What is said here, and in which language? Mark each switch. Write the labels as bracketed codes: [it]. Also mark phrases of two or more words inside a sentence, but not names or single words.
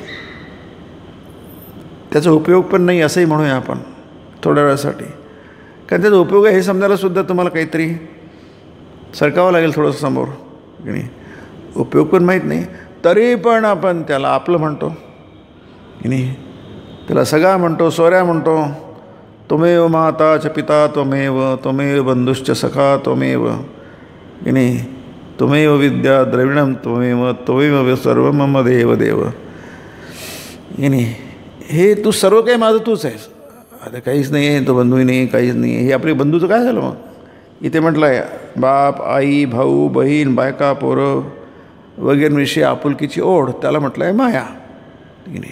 [mr] त्याचा उपयोग पण नाही असंही म्हणूया आपण थोड्या वेळासाठी. कारण त्याचा उपयोग आहे हे समजायलासुद्धा तुम्हाला काहीतरी सरकावं लागेल थोडंसं समोर, की नाही. उपयोग पण माहीत नाही, तरी पण आपण त्याला आपलं म्हणतो की नाही, त्याला सगळा म्हणतो, सोऱ्या म्हणतो. [sa] त्वमेव माता च पिता त्वमेव बंधुश्च सखा त्वमेव [mr] की नाही, [sa] त्वमेव विद्या द्रविणम त्वमेव सर्व मम देव देव [mr] की नाही. हे तू सर्व काही माझं तूच आहेस. आता काहीच नाही आहे, तो बंधूही नाही, काहीच नाही आहे. हे आपले बंधूचं काय झालं मग? इथे म्हटलं आहे बाप, आई, भाऊ, बहीण, बायका, पोरं वगैरेविषयी आपुलकीची ओढ, त्याला म्हटलं आहे माया की नाही.